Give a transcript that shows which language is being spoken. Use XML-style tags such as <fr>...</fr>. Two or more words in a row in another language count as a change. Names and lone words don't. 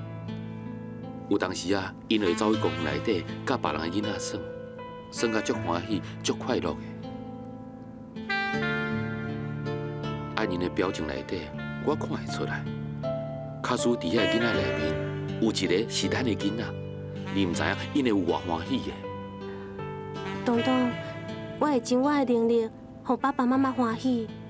<nan>有当时啊，因会走去公园内底，甲别人的囡仔耍，耍甲足欢喜、足快乐的。按因的表情内底，我看会出来。假使伫遐囡仔内面有一个是咱的囡仔，你毋知影因会有偌欢喜的。东东，我会尽我的能力，让爸爸妈妈欢喜。</nan>